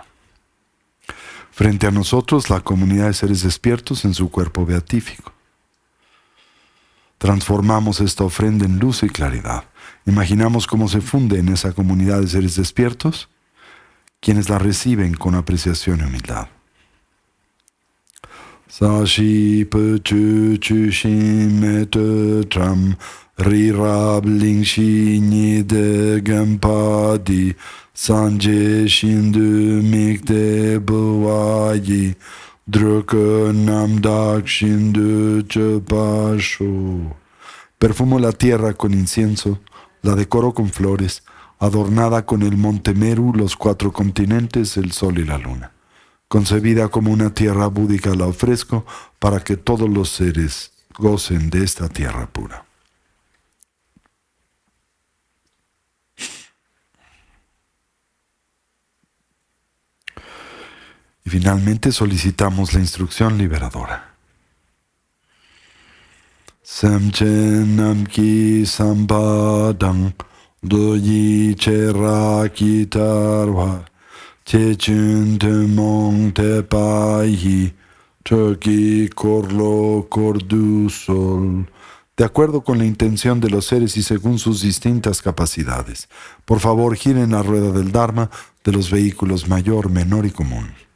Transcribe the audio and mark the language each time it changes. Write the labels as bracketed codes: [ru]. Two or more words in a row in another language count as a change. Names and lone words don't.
[es] Frente a nosotros, la comunidad de seres despiertos en su cuerpo beatífico. Transformamos esta ofrenda en luz y claridad. Imaginamos cómo se funde en esa comunidad de seres despiertos, quienes la reciben con apreciación y humildad. [bo] ས་གཞི་སྤོས་ཆུས་བྱུགས་ཤིང་མེ་ཏོག་བཀྲམ། རི་རབ་གླིང་བཞི་ཉི་ཟླས་བརྒྱན་པ་འདི། སངས་རྒྱས་ཞིང་དུ་དམིགས་ཏེ་ཕུལ་བ་ཡིས། འགྲོ་ཀུན་རྣམ་དག་ཞིང་ལ་སྤྱོད་པར་ཤོག. [es] Perfumo la tierra con incienso, la decoro con flores, adornada con el monte Meru, los 4 continentes, el sol y la luna. Concebida como una tierra búdica la ofrezco para que todos los seres gocen de esta tierra pura. Y finalmente solicitamos la instrucción liberadora. [bo] སེམས་ཅན་རྣམས་ཀྱི་བསམ་པ་དང་། བློ་ཡི་ཁྱད་པར་ཇི་ལྟ་བར། ཆེ་ཆུང་ཐུན་མོང་ཐེག་པ་ཡི། ཆོས་ཀྱི་འཁོར་ལོ་བསྐོར་དུ་གསོལ. [es] De acuerdo con la intención de los seres y según sus distintas capacidades. Por favor, giren la rueda del Dharma de los vehículos mayor, menor y común.